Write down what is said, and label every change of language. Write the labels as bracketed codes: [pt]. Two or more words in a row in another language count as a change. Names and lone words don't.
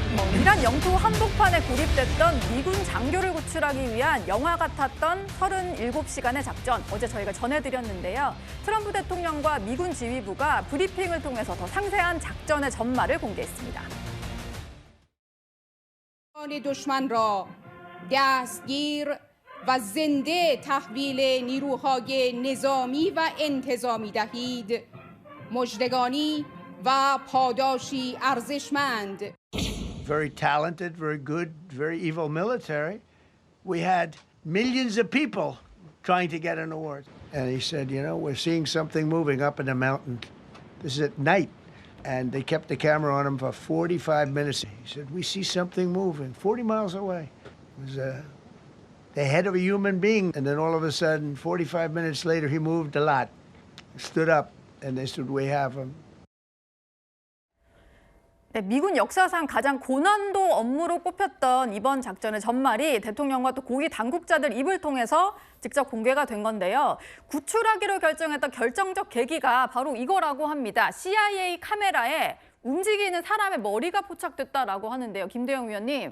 [ko] 이란 영토 한복판에 고립됐던 미군 장교를 구출하기 위한 영화 같았던 37시간의 작전, 어제 저희가 전해드렸는데요. 트럼프 대통령과 미군 지휘부가 브리핑을 통해서 더 상세한 작전의 전말을 공개했습니다. [fa] دشمن را دستگیر و زنده تحویل نیروهای نظامی و انتظامی دهید مژدگانی و پاداشی ارزشمند. [en] Very talented, very good, very evil military. We had millions of people trying to get an award. And he said, you know, we're seeing something moving up in the mountain. This is at night. And they kept the camera on him for 45 minutes. He said, we see something moving 40 miles away. It was the head of a human being. And then all of a sudden, 45 minutes later, he moved a lot. Stood up, and they said, we have him. [ko] 네, 미군 역사상 가장 고난도 업무로 꼽혔던 이번 작전의 전말이 대통령과 또 고위 당국자들 입을 통해서 직접 공개가 된 건데요. 구출하기로 결정했던 결정적 계기가 바로 이거라고 합니다. CIA 카메라에 움직이는 사람의 머리가 포착됐다라고 하는데요. 김대영 위원님,